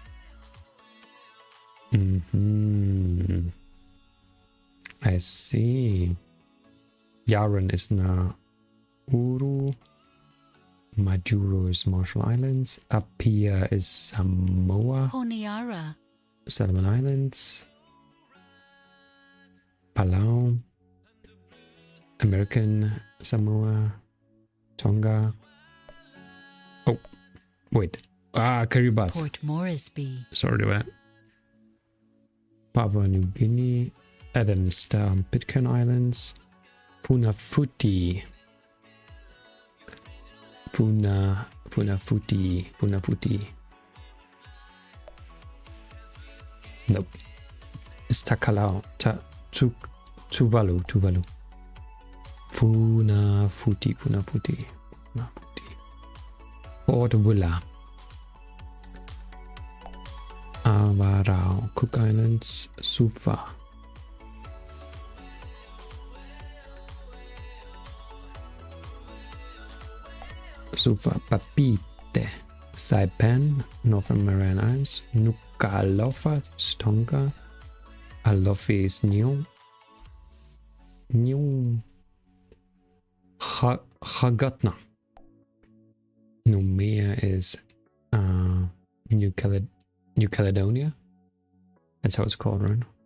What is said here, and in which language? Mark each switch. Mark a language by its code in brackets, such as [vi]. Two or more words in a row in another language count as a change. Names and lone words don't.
[en] I see. Yaren is Nauru. Majuro is Marshall Islands. Apia is Samoa. Honiara. Solomon Islands. Palau. American Samoa. Tonga. Oh, wait. Kiribati. Port Moresby. Sorry about that. Papua New Guinea. Adamstown, Pitcairn Islands. Funafuti. Funafuti. Nope. It's Takalao. Tuvalu. Funafuti. Port Willa. Avarao. Cook Islands. Sufa. Papite. Saipan. Northern Mariana Islands. Nuku'alofa. Tonga. Alofi is New. Hagatna. Nomea is New Caledonia. That's how it's called, right?